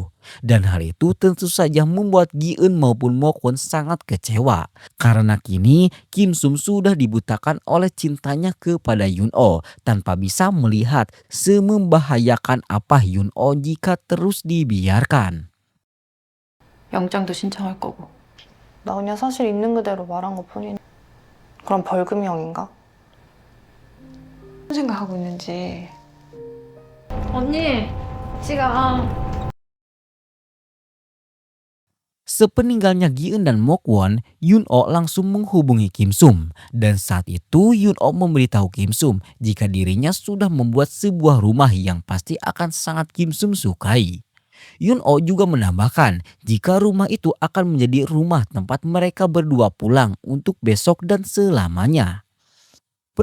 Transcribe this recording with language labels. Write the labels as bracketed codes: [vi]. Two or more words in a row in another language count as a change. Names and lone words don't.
[id] Dan hal itu tentu saja membuat Gi-eun maupun Mok-won sangat kecewa. Karena kini Kim Sum sudah dibutakan oleh cintanya kepada Yun-oh tanpa bisa melihat semembahayakan apa Yun-oh jika terus dibiarkan. [ko] 영장도 신청할 거고. 나 그냥 사실 있는 그대로 말한 것 뿐이네. 그럼 벌금형인가? 무슨 생각하고 있는지. 언니, 지가 [id] Sepeninggalnya Gi-eun dan Mok-won, Yun-oh langsung menghubungi Kim Sum. Dan saat itu Yun-oh memberitahu Kim Sum jika dirinya sudah membuat sebuah rumah yang pasti akan sangat Kim Sum sukai. Yun-oh juga menambahkan jika rumah itu akan menjadi rumah tempat mereka berdua pulang untuk besok dan selamanya.